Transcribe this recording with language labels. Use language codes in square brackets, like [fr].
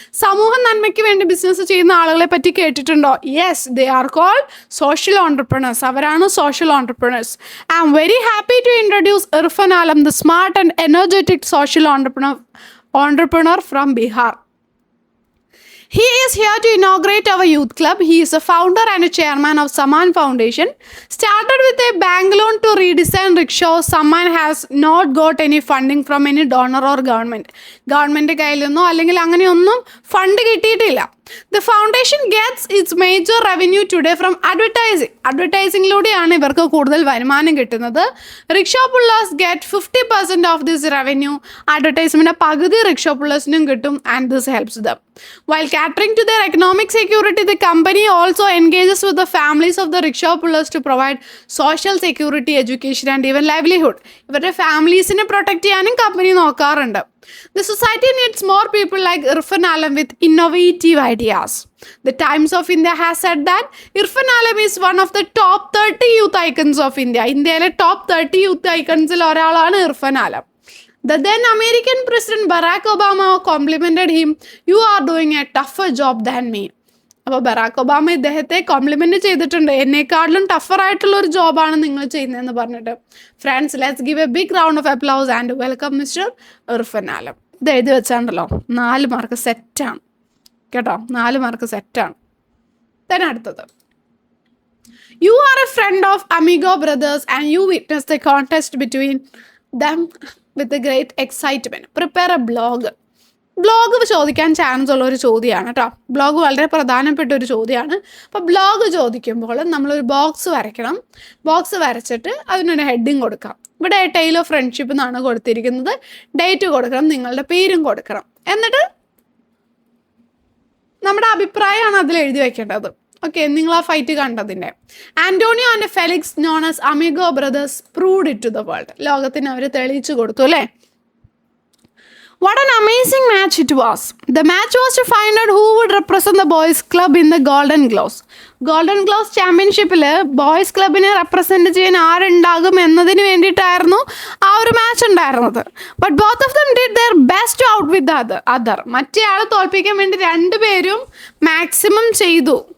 [ml] സമൂഹ നന്മയ്ക്ക് വേണ്ടി ബിസിനസ് ചെയ്യുന്ന ആളുകളെ പറ്റി കേട്ടിട്ടുണ്ടോ? [en] Yes, they are called social entrepreneurs. [ml] അവരാണ് social entrepreneurs. [en] I am very happy to introduce ഇർഫൻ Alam, the smart and energetic social entrepreneur from Bihar. He is here to inaugurate our youth club. He is a founder and a chairman of Saman Foundation. Started with a bank loan to redesign rickshaws. Saman has not got any funding from any donor or government. [ml] Government കയ്യിലൊന്നോ അല്ലെങ്കിൽ അങ്ങനെയൊന്നും fund കിട്ടിയിട്ടില്ല. [en] The foundation gets its major revenue today from advertising. [ml] അഡ്വർടൈസിങ്ങിലൂടെയാണ് ഇവർക്ക് കൂടുതൽ വരുമാനം കിട്ടുന്നത്. [en] Rickshaw pullers get 50% of this revenue. [ml] അഡ്വർടൈസ്മെൻറ്റിൻ്റെ പകുതി rickshaw പുള്ളേഴ്സിനും കിട്ടും. [en] And this helps them. While catering to their economic security, the company also engages with the families of the rickshaw pullers to provide social security, education and even livelihood. [ml] ഇവരുടെ ഫാമിലീസിനെ protect ചെയ്യാനും company നോക്കാറുണ്ട്. [en] The society needs more people like Irfan Alam with innovative ideas. The Times of India has said that Irfan Alam is one of the top 30 youth icons of India. [ml] ഇന്ത്യയിലെ top 30 youth ഐക്കൺസിൽ ഒരാളാണ് ഇർഫൻ ആലം. [en] The then American President Barack Obama complimented him, "You are doing a tougher job than me." [ml] അപ്പോൾ Barack Obama ഇദ്ദേഹത്തെ compliment ചെയ്തിട്ടുണ്ട്, എന്നെക്കാട്ടിലും ടഫറായിട്ടുള്ള ഒരു ജോബാണ് നിങ്ങൾ ചെയ്യുന്നതെന്ന് പറഞ്ഞിട്ട്. [en] Friends, let's give a big round of applause and welcome mister Irfan Alam. [ml] ഇത് എഴുതി വെച്ചാണ്ടല്ലോ, 4 മാർക്ക് സെറ്റാണ് കേട്ടോ, 4 മാർക്ക് സെറ്റാണ്. തന്നെ അടുത്തത്, [en] You are a friend of Amigo brothers and you witnessed the contest between them with a great excitement. Prepare a blog. [ml] Blog ചോദിക്കാൻ chance ഉള്ള ഒരു ചോദ്യമാണ് കേട്ടോ. ബ്ലോഗ് വളരെ പ്രധാനപ്പെട്ട ഒരു ചോദ്യമാണ്. അപ്പോൾ ബ്ലോഗ് ചോദിക്കുമ്പോൾ നമ്മളൊരു ബോക്സ് വരയ്ക്കണം. ബോക്സ് വരച്ചിട്ട് അതിനൊരു ഹെഡിങ് കൊടുക്കാം. ഇവിടെ ടെയിൽ ഓഫ് ഫ്രണ്ട്ഷിപ്പ് എന്നാണ് കൊടുത്തിരിക്കുന്നത്. ഡേറ്റ് കൊടുക്കണം, നിങ്ങളുടെ പേരും കൊടുക്കണം. എന്നിട്ട് നമ്മുടെ അഭിപ്രായമാണ് അതിൽ എഴുതി വയ്ക്കേണ്ടത്. ഓക്കെ, നിങ്ങൾ ആ fight കണ്ടതിൻ്റെ. Antonio and Felix known as amigo brothers proved it to the world. ലോകത്തിന് അവർ തെളിയിച്ചു കൊടുത്തു അല്ലേ. [en] What an amazing match it was. The match was to find out who would represent the boys club in the Golden Gloves. [ml] Golden gloves ചാമ്പ്യൻഷിപ്പിൽ boys ക്ലബിനെ represent ചെയ്യാൻ ആരുണ്ടാകും എന്നതിന് വേണ്ടിയിട്ടായിരുന്നു ആ ഒരു മാച്ച് ഉണ്ടായിരുന്നത്. [en] But both of them did their best out with other. [ml] മറ്റേ ആളെ തോൽപ്പിക്കാൻ വേണ്ടി 2 പേരും മാക്സിമം ചെയ്തു.